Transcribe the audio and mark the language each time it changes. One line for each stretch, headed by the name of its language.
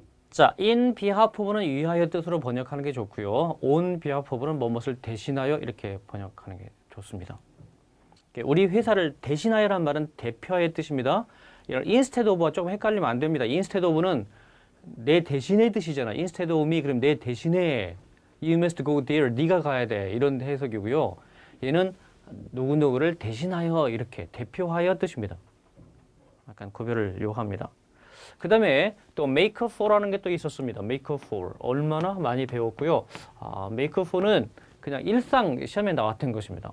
Korean: 자, in behalf of는 위하여 뜻으로 번역하는 게 좋고요. on behalf of는 무엇을 대신하여 이렇게 번역하는 게 좋습니다. 우리 회사를 대신하여란 말은 대표의 뜻입니다. 이런 instead of가 조금 헷갈리면 안 됩니다. instead of는 내 대신의 뜻이잖아.
English: instead of me
Korean: 그럼 내 대신에
English: you must go there.
Korean: 네가 가야 돼. 이런 해석이고요. 얘는 누구누구를 대신하여 이렇게 대표하여 뜻입니다. 약간 구별을 요합니다. 그 다음에 또 make for라는 게 또 있었습니다. make for 얼마나 많이 배웠고요. make for는 그냥 일상 시험에 나왔던 것입니다.